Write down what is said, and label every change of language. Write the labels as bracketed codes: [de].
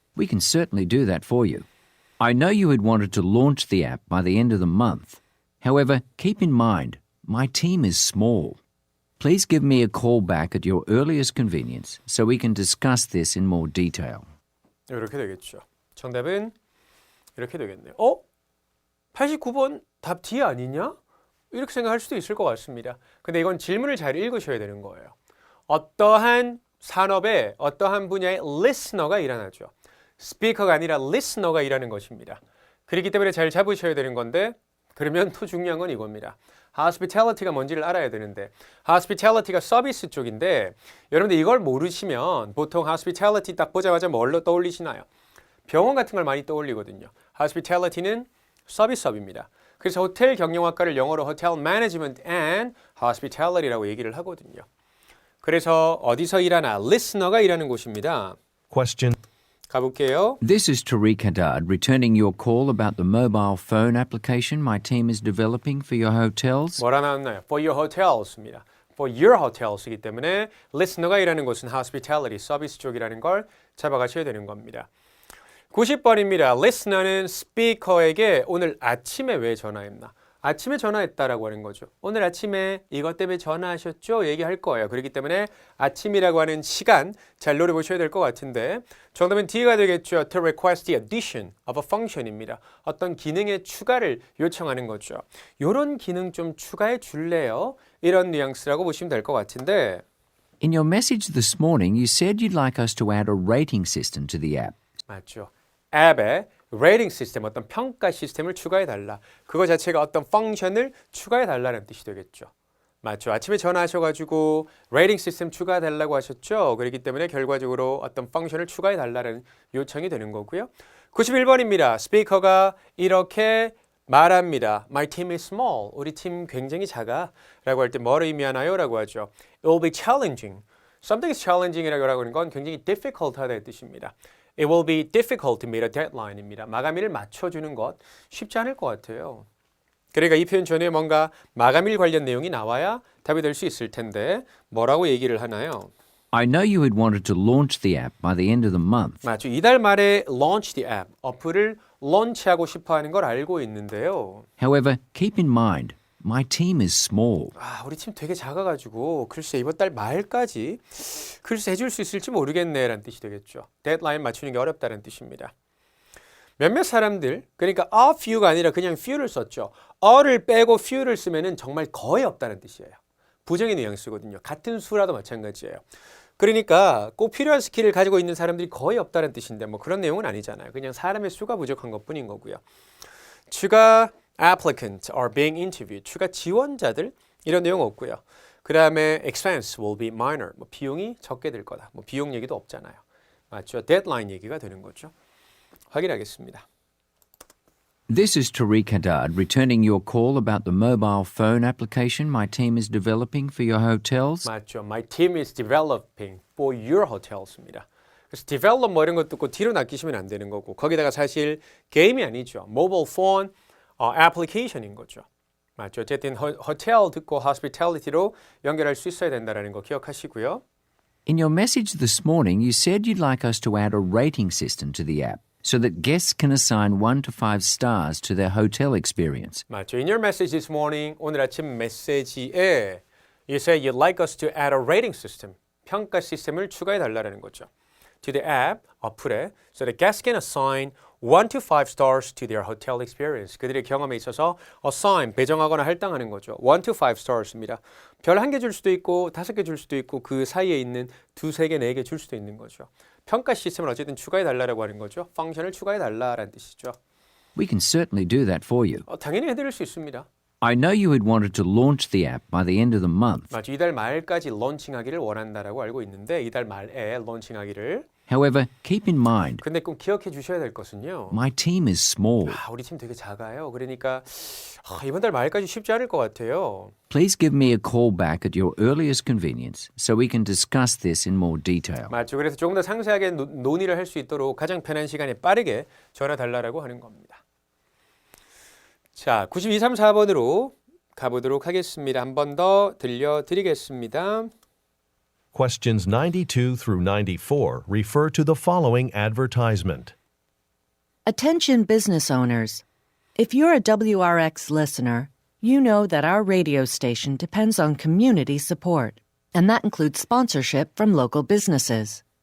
[en] We can certainly do that for you. I know you had wanted to launch the app by the end of the month. However, keep in mind, my team is small. Please give me a call back at your earliest convenience so we can discuss this in more detail. [ko] 이렇게 되겠죠. 정답은 이렇게 되겠네요. 89번 답 D 아니냐? 이렇게 생각할 수도 있을 것 같습니다. 근데 이건 질문을 잘 읽으셔야 되는 거예요. 어떠한 산업에 어떠한 분야의 listener가 일어나죠. 스피커가 아니라 listener가 일하는 것입니다. 그렇기 때문에 잘 잡으셔야 되는 건데 그러면 또 중요한 건 이겁니다. hospitality가 뭔지를 알아야 되는데 hospitality가 서비스 쪽인데 여러분들 이걸 모르시면 보통 hospitality 딱 보자마자 뭘로 떠올리시나요? 병원 같은 걸 많이 떠올리거든요. hospitality는 서비스업입니다. 그래서 호텔 경영학과를 영어로 [en] Hotel Management and Hospitality [ko] 라고 얘기를 하거든요. 그래서 어디서 일하나? listener가 일하는 곳입니다. [en] Question [ko] 가볼게요. [en] This is Tariq Haddad returning your call about the mobile phone application my team is developing for your hotels. [ko] 뭐라 나왔나요? [en] For your hotels입니다. [ko] For your hotels이기 때문에 listener가 일하는 곳은 hospitality, 서비스 쪽이라는 걸 잡아가셔야 되는 겁니다. 90번입니다. listener는 스피커에게 오늘 아침에 왜 전화했나? 아침에 전화했다라고 하는 거죠. 오늘 아침에 이것 때문에 전화하셨죠? 얘기할 거예요. 그렇기 때문에 아침이라고 하는 시간 잘 노려보셔야 될 것 같은데 정답은 D가 되겠죠. [en] To request the addition of a function입니다. [ko] 어떤 기능의 추가를 요청하는 거죠. 이런 기능 좀 추가해 줄래요? 이런 뉘앙스라고 보시면 될 것 같은데 [en] In your message this morning, you said you'd like us to add a rating system to the app. [ko] 맞죠. 앱에 레이팅 시스템, 어떤 평가 시스템을 추가해 달라. 그거 자체가 어떤 펑션을 추가해 달라는 뜻이 되겠죠. 맞죠. 아침에 전화하셔가지고 레이팅 시스템 추가해 달라고 하셨죠. 그렇기 때문에 결과적으로 어떤 펑션을 추가해 달라는 요청이 되는 거고요. 91번입니다. 스피커가 이렇게 말합니다. [en] My team is small. [ko] 우리 팀 굉장히 작아. 라고 할 때 뭐를 의미하나요? 라고 하죠. [en] It will be challenging. Something is challenging [ko] 이라고 하는 건 굉장히 difficult 하다의 뜻입니다. [en] It will be difficult to meet a deadline입니다. [ko] 마감일을 맞춰주는 것 쉽지 않을 것 같아요. 그러니까 이 표현 전에 뭔가 마감일 관련 내용이 나와야 답이 될 수 있을 텐데 뭐라고 얘기를 하나요? [en] I know you had wanted to launch the app by the end of the month. [ko] 맞죠. 이달 말에 [en] launch the app, [ko] 어플을 런치하고 싶어하는 걸 알고 있는데요. [en] However, keep in mind, my team is small. [ko] 우리 팀 되게 작아가지고 글쎄 이번 달 말까지 글쎄 해줄 수 있을지 모르겠네 라는 뜻이 되겠죠. 데드라인 맞추는 게 어렵다는 뜻입니다. 몇몇 사람들, 그러니까 a few가 아니라 그냥 few를 썼죠. a를 빼고 few를 쓰면은 정말 거의 없다는 뜻이에요. 부정의 뉘앙스거든요. 같은 수라도 마찬가지예요. 그러니까 꼭 필요한 스킬을 가지고 있는 사람들이 거의 없다는 뜻인데 뭐 그런 내용은 아니잖아요. 그냥 사람의 수가 부족한 것뿐인 거고요. 추가 [en] applicants are being interviewed. [ko] 추가 지원자들 이런 내용 없고요. 그 다음에 [en] expense will be minor. [ko] 뭐 비용이 적게 들 거다. 뭐 비용 얘기도 없잖아요. 맞죠? deadline 얘기가 되는 거죠. 확인하겠습니다. [en] This is Tariq Haddad returning your call about the mobile phone application my team is developing for your hotels. [ko] 맞죠. [en] My team is developing for your hotels입니다. [ko] 그래서 develop 뭐 이런 것 듣고 뒤로 낚이시면 안 되는 거고 거기다가 사실 게임이 아니죠. [en] mobile phone application인 거죠. [ko] 맞죠. 어쨌든 호텔 듣고 hospitality로 연결할 수 있어야 된다는 거 기억하시고요. [en] In your message this morning, you said you'd like us to add a rating system to the app so that guests can assign 1 to 5 stars to their hotel experience. [ko] 맞죠. [en] In your message this morning, [ko] 오늘 아침 메시지에 [en] you said you'd like us to add a rating system, [ko] 평가 시스템을 추가해 달라는 거죠. [en] To the app, [ko] 어플에, [en] so that guests can assign 1 to 5 stars to their hotel experience. [ko] 그들의 경험에 있어서 assign, 배정하거나 할당하는 거죠. [en] 1 to 5 stars입니다. [ko] 별 1개 줄 수도 있고 5개 줄 수도 있고 그 사이에 있는 2, 3개, 4개 줄 수도 있는 거죠. 평가 시스템을 어쨌든 추가해 달라고 하는 거죠. 펑션을 추가해 달라라는 뜻이죠. [en] We can certainly do that for you. [ko] 당연히 해드릴 수 있습니다. [en] I know you had wanted to launch the app by the end of the month. [ko] 맞죠. 이달 말까지 런칭하기를 원한다라고 알고 있는데 이달 말에 런칭하기를. [en] However, keep in mind, [ko] 근데 꼭 기억해 주셔야 될 것은요. [en] my team is small. [ko] 우리 팀 되게 작아요. 그러니까 이번 달 말까지 쉽지 않을 것 같아요. [en] Please give me a call back at your earliest convenience so we can discuss this in more detail. [ko] 맞죠. 그래서 조금 더 상세하게 논의를 할 수 있도록 가장 편한 시간에 빠르게 전화 달라고 하는 겁니다. 자, 92, 3, 4번으로 가보도록 하겠습니다. 한 번 더 들려드리겠습니다. [en] Questions 92 through 94 refer to the following advertisement. Attention business owners. If you're a WRX listener, you know that our radio station depends on community support, and that includes sponsorship from local businesses.